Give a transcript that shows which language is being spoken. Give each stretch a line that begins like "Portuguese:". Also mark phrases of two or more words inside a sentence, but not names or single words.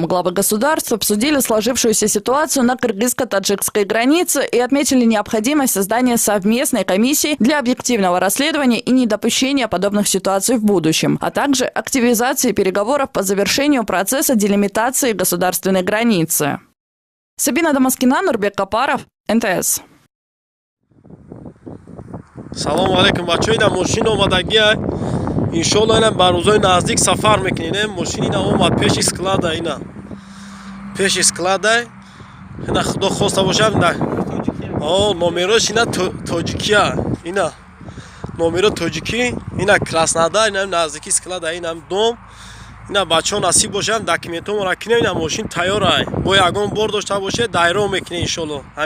Russian: Главы государств обсудили сложившуюся ситуацию на кыргызско-таджикской границе и отметили необходимость создания совместной комиссии для объективного расследования и недопущения подобных ситуаций в будущем, а также активизации переговоров по завершению процесса делимитации государственной границы. Сабина Дамаскина, Нурбек Капаров, НТС.
Tajik: салому алейкум бачаҳо, ина мошин омадагия иншоалло ина ба рӯзои наздик сафар мекунем. Мошин ина омад пеши склада, ина пеши склада, ина худо хоста бошад, ина номерош ина тоҷикия, ина номеро тоҷикӣ, ина Краснодар, ина наздики склада, ина дом, ина бачаҳо насиб бошад документомро кинем, ина мошин тайёрай, бо ягон бор дошта бошед дайро мекунем иншоалло.